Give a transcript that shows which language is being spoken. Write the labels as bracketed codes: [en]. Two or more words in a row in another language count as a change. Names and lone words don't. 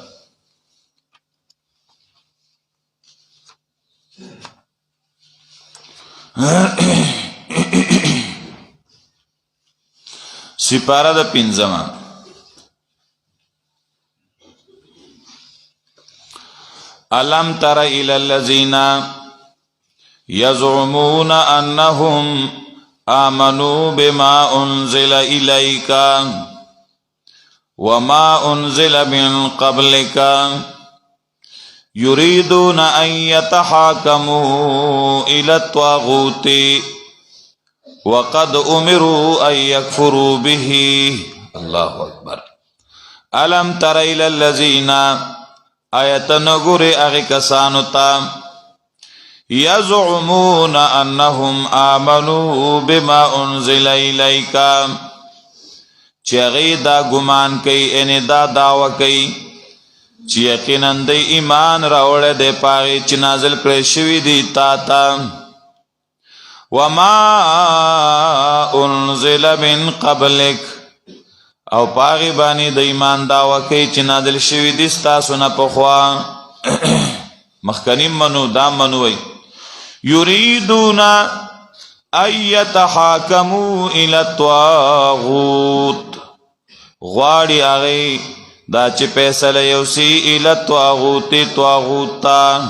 [ps] سپاره د 5. [ar] الم تر الی الذین یزعمون انهم آمنوا بما انزل الیک وما انزل من قبلک یریدون ان یتحاکموا الی الطاغوت وقد امروا ان یکفروا به. الله اکبر. الم تر الی الذین، [ps] آیت نګوري هغه کسانو ته [ar] یزعمون انهم آمنوا بما انزل الیک، [ps] چې هغه دا ګمان کوي، ان دا دعوه کوي چې یقینا د ایمان راوړل دی پاغي چې نازل کړی شوی دی تا ته. [ar] وما انزل من قبلک، [ps] او پاغي باندې د ایمان دعوه کوي چې نازل شوی دی ستاسو نه پخوا. مخکنی منو دا منوي. [ar] یریدون ان یتحاکموا الی الطاغوت، [ps] غواړي هغه دا چې فیصله یوسي [ar] الی الطاغوت، [ps] طاغوت ته.